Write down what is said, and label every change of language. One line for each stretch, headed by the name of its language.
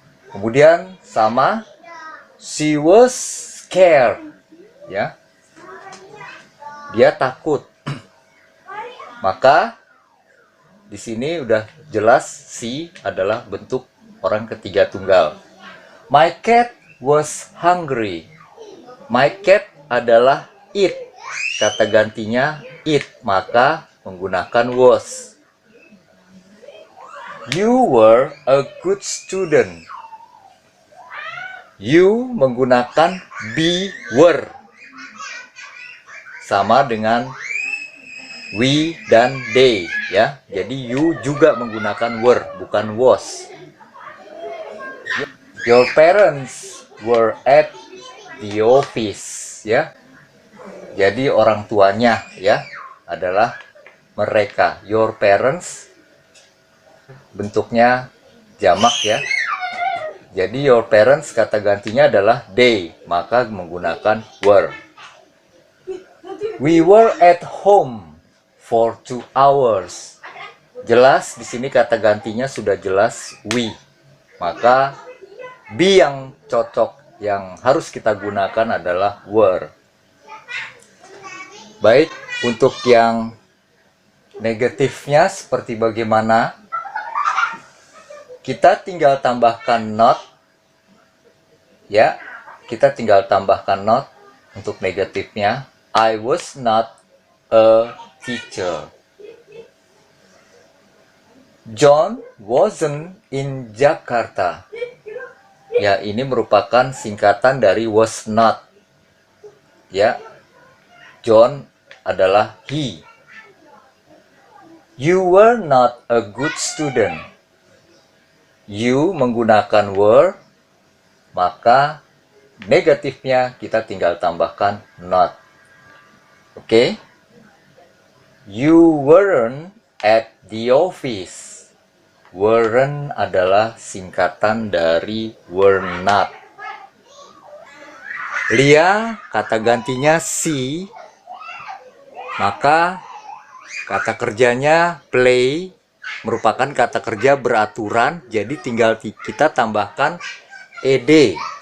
Indonesian: Kemudian sama
English: she was scared,
Indonesian: ya. Dia takut. Maka di sini udah jelas she adalah bentuk orang ketiga tunggal.
English: My cat was hungry. My cat adalah it.
Indonesian: Kata gantinya it, maka menggunakan was.
English: You were a good student. You menggunakan be, were.
Indonesian: Sama dengan we dan they, ya. Jadi you juga menggunakan were, bukan was.
English: Your parents were at the office, ya.
Indonesian: Jadi orang tuanya, ya, adalah mereka.
English: Your parents
Indonesian: bentuknya jamak, ya. Jadi your parents kata gantinya adalah they, maka menggunakan were.
English: We were at home for 2 hours.
Indonesian: Jelas di sini kata gantinya sudah jelas we. Maka be yang cocok yang harus kita gunakan adalah were. Baik, untuk yang negatifnya seperti bagaimana? Kita tinggal tambahkan not. Ya, kita tinggal tambahkan not untuk negatifnya.
English: I was not a teacher. John wasn't in Jakarta.
Indonesian: Ya, ini merupakan singkatan dari was not. Ya, John adalah he.
English: You were not a good student.
Indonesian: You menggunakan were, maka negatifnya kita tinggal tambahkan not. Oke?
English: You weren't at the office.
Indonesian: Weren't adalah singkatan dari were not. Lia kata gantinya si, maka kata kerjanya play merupakan kata kerja beraturan, jadi tinggal kita tambahkan ed.